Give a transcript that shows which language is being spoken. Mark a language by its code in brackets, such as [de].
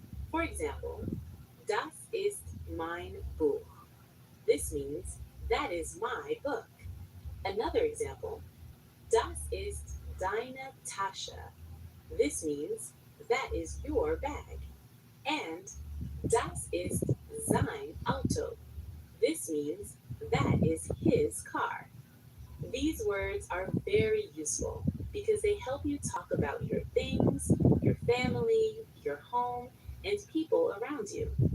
[en] For example, [de] das ist mein Buch. [en] This means that is my book. Another example, [de] das ist deine Tasche. [en] This means that is your bag. And [de] das ist sein Auto. [en] This means that is his car. These words are very useful because they help you talk about your things, your family, your home, and people around you.